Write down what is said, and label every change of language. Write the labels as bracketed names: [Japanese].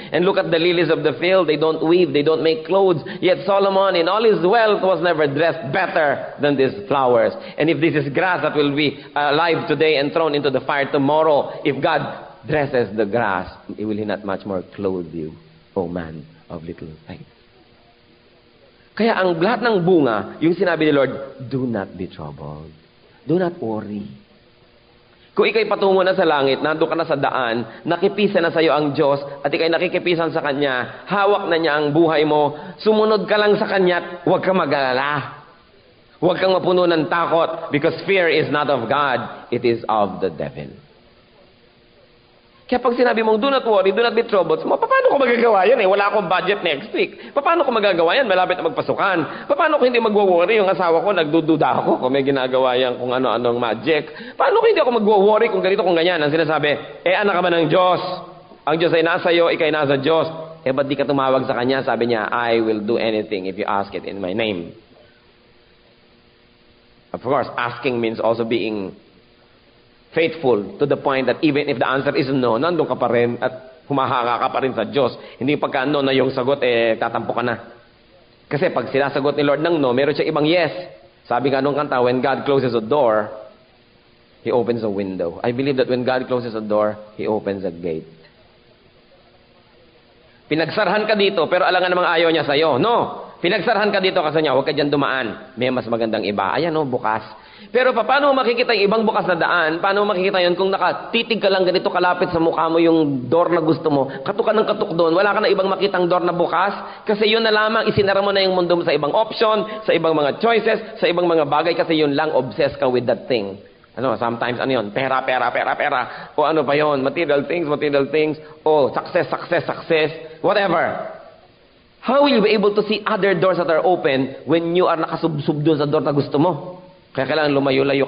[English] And look at the lilies of the field. They don't weave, they don't make clothes. Yet Solomon in all his wealth was never dressed better than these flowers. And if this is grass that will be alive today and thrown into the fire tomorrow, if God dresses the grass, will He not much more clothe you, O man of little faith? [Filipino] Kaya ang lahat ng bunga, yung sinabi ni Lord, [English] do not be troubled. Do not worry. [Filipino] Kung ikay patungo na sa langit, nandun ka na sa daan, nakipisa na sa iyo ang Diyos, at ikay nakikipisan sa Kanya, hawak na niya ang buhay mo, sumunod ka lang sa Kanya at huwag kang mag-alala. Huwag kang mapuno ng takot, [English] because fear is not of God, it is of the devil. [Filipino] Kaya pag sinabi mong, [English] do not worry, do not be troubled, [Filipino] paano ko magagawa yan? Wala akong budget [English] next week. [Filipino] Paano ko magagawa yan? Malapit na magpasukan. Paano ko hindi magwo-worry? Yung asawa ko, nagdududa ako kung may ginagawa yan kung ano-anong magic. Paano ko hindi ako magwo-worry kung ganito, kung ganyan? Ang sinasabi, anak ka ba ng Diyos? Ang Diyos ay nasa iyo, ikay nasa Diyos. Ba't di ka tumawag sa Kanya? Sabi niya, [English] I will do anything if you ask it in my name. Of course, asking means also being faithful to the point that even if the answer is no, [Filipino] nandun ka pa rin at humahanga ka pa rin sa Diyos. Hindi pagka no na yung sagot, tatampo ka na. Kasi pag sinasagot ni Lord ng no, meron siya ibang yes. Sabi nga nung kanta, [English] when God closes a door, He opens a window. I believe that when God closes a door, He opens a gate. [Filipino] Pinagsarhan ka dito, pero alangan namang ayaw niya sa'yo. No! Pinagsarhan ka dito kasi niya, huwag ka dyan dumaan. May mas magandang iba. Ayan bukas. Pero paano mo makikita yung ibang bukas na daan? Paano mo makikita yun kung nakatitig ka lang ganito kalapit sa mukha mo yung door na gusto mo? Katok ka ng katok doon. Wala ka na ibang makitang door na bukas. Kasi yun na lamang, isinara mo na yung mundo mo sa ibang option, sa ibang mga choices, sa ibang mga bagay. Kasi yun lang, obsessed ka [English] with that thing. [Filipino] Sometimes, yun? Pera. O ano pa yun? [English] Material things. [Filipino] O success. Whatever. [English] How will you be able to see other doors that are open when you are [Filipino] nakasubsub doon sa door na gusto mo? Kaya kailangan lumayo-layo.